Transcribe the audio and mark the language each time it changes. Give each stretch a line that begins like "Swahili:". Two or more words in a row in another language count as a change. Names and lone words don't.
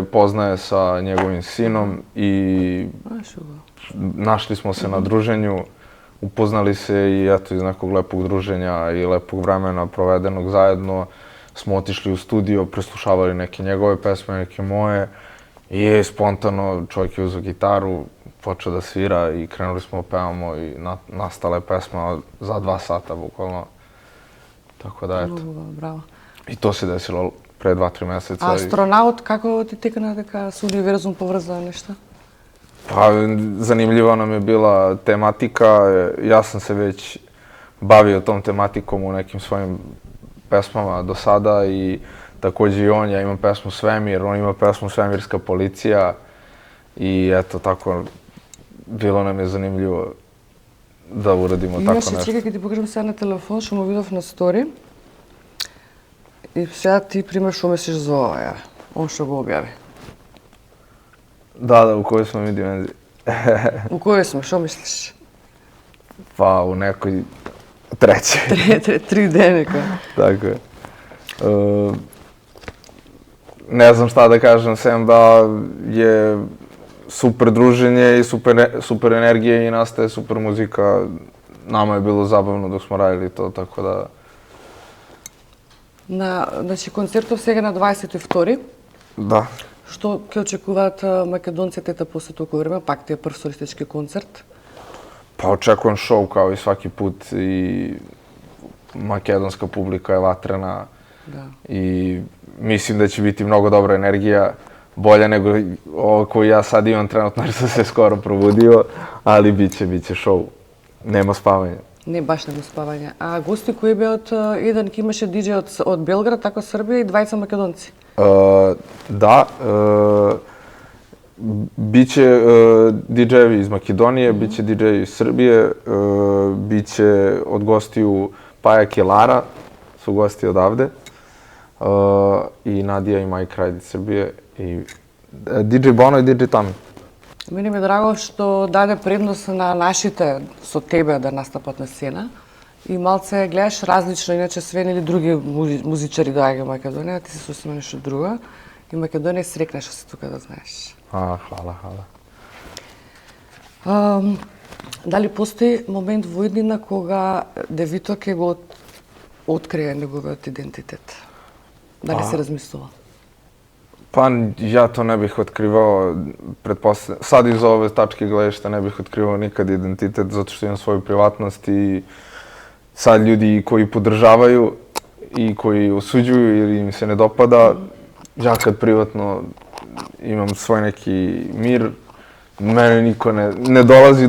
Serbian: poznaje sa njegovim sinom i našli smo se na druženju, upoznali se i eto iz nekog lepog druženja i lepog vremena provedenog zajedno smo otišli u studio, preslušavali neke njegove pesme, neke moje i spontano čovjek je uzeo gitaru, počeo da svira i krenuli smo pevamo i nastala je pesma za 2 sata bukvalno. Tako da eto.
Macedonian: Браво.
Serbian: I to se desilo pre 2-3 meseca.
Macedonian: А астронаут, како ти текна дека со универзум поврзана нешта?
Serbian: Pa zanimljiva nam je bila tematika. Ja sam se već bavio tom tematikom u nekim svojim pesmama do sada i takođe i on. Ja imam pesmu Svemir, on ima pesmu Svemirska policija i eto tako bilo nam je zanimljivo da uradimo tako nešto.
Macedonian: Имаше, чекај, ќе ти покажам сега на телефон, што му видов на стори. И сега ти пример што мислиш за ова, ја. Он што го објави.
Serbian: Da, u kojoj smo mi dimenziji?
Macedonian: У кој сме, што мислиш?
Serbian: Pa u nekoj trećoj.
Macedonian: Три денека.
Serbian: Tako je. Ne znam šta da kažem, sem da je super druženje i super energije i nastaje super muzika. Nama je bilo zabavno dok smo radili to, tako da...
Macedonian: Значи, концертов сега на 22.
Serbian: Da.
Macedonian: Што ќе очекуваат македонците после толку време? Пак ти е прв солистички концерт?
Serbian: Pa očekujem show kao i svaki put i makedonska publika je vatrena i mislim da će biti mnogo dobra energija, bolja nego ovo koju ja sad imam trenutno jer sam se skoro probudio, ali biće show. Nema spavanja.
Macedonian: Не, баш нема спавање. А гости кои беа еден ки имаше диџеј од Белград, така Србија и 2 македонци?
Serbian: Da, biće DJ-evi iz Makedonije, biće DJ iz Srbije, biće od gostiju Paja Kelara, su gosti odavde, i Nadija i Mike Ride iz Srbije, i DJ Bono i DJ Tami.
Macedonian: Мене ми е драго што даде предност на нашите со тебе да настапат на сцена и малце гледаш различно, иначе свен или други музичари доаѓаат во Македонија, ти се сосема нешто друго и Македонија срекна што си тука, да знаеш.
Serbian: Hvala.
Macedonian: Дали постои момент во иднина кога Девито ќе го открие неговиот идентитет? Дали се размислува?
Serbian: Pa ja to ne bih otkrivao, sad iz ove tačke gledišta ne bih otkrivao nikad identitet zato što imam svoju privatnost i sad ljudi koji podržavaju i koji osuđuju ili im se ne dopada, ja kad privatno imam svoj neki mir, mene niko ne dolazi